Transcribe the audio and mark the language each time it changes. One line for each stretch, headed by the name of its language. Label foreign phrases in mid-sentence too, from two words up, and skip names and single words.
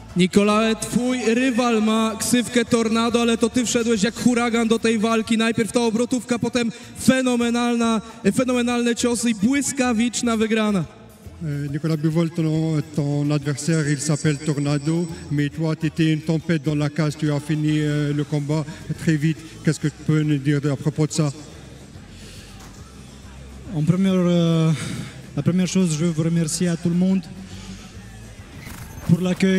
Polish: Nikolae, twój rywal ma ksywkę Tornado, ale to ty wszedłeś jak huragan do tej walki. Najpierw ta obrotówka, potem fenomenalne ciosy i błyskawiczna wygrana.
French: Nicolas Bivol, ton adversaire, il s'appelle Tornado, mais toi, tu étais une tempête dans la cage, tu as fini le combat très vite. Qu'est-ce que tu peux nous dire à propos de ça? La première chose, je veux vous remercier à tout le monde pour l'accueil.